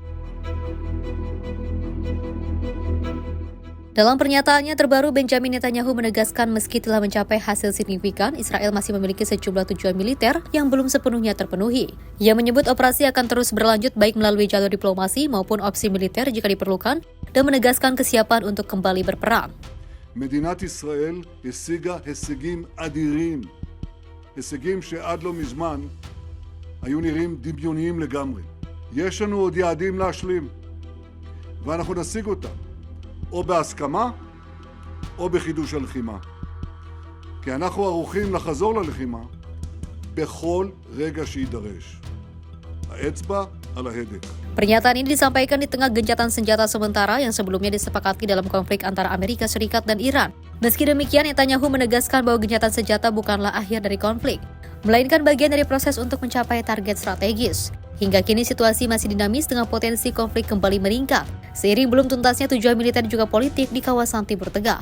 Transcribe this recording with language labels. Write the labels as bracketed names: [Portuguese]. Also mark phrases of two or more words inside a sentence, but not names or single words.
[Indonesian] Dalam pernyataannya terbaru, Benjamin Netanyahu menegaskan meski telah mencapai hasil signifikan, Israel masih memiliki sejumlah tujuan militer yang belum sepenuhnya terpenuhi. Ia menyebut operasi akan terus berlanjut baik melalui jalur diplomasi maupun opsi militer jika diperlukan, dan menegaskan kesiapan untuk kembali berperang. [Hebrew] מדינת ישראל השיגה הישגים אדירים, הישגים שעד לא מזמן היו נראים דמיוניים לגמרי. יש לנו עוד יעדים להשלים, ואנחנו נשיג אותם, או בהסכמה, או בחידוש הלחימה. כי אנחנו ערוכים לחזור ללחימה בכל רגע שיידרש. האצבע על ההדק. [Indonesian] Pernyataan ini disampaikan di tengah gencatan senjata sementara yang sebelumnya disepakati dalam konflik antara Amerika Serikat dan Iran. Meski demikian, Netanyahu menegaskan bahwa gencatan senjata bukanlah akhir dari konflik, melainkan bagian dari proses untuk mencapai target strategis. Hingga kini situasi masih dinamis dengan potensi konflik kembali meningkat, seiring belum tuntasnya tujuan militer juga politik di kawasan Timur Tengah.